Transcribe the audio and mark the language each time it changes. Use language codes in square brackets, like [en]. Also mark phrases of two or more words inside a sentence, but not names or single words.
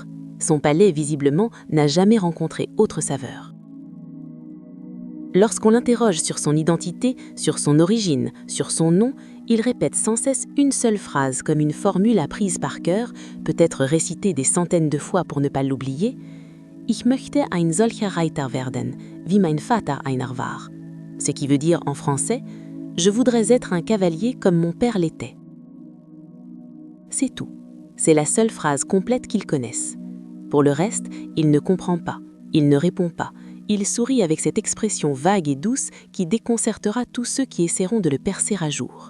[fr] Son palais, visiblement, n'a jamais rencontré autre saveur. Lorsqu'on l'interroge sur son identité, sur son origine, sur son nom, il répète sans cesse une seule phrase comme une formule apprise par cœur, peut-être récitée des centaines de fois pour ne pas l'oublier. [de] « Ich möchte ein solcher Reiter werden, wie mein Vater einer war », [fr] ce qui veut dire en français « Je voudrais être un cavalier comme mon père l'était ». C'est tout. C'est la seule phrase complète qu'ils connaissent. Pour le reste, il ne comprend pas, il ne répond pas. Il sourit avec cette expression vague et douce qui déconcertera tous ceux qui essaieront de le percer à jour.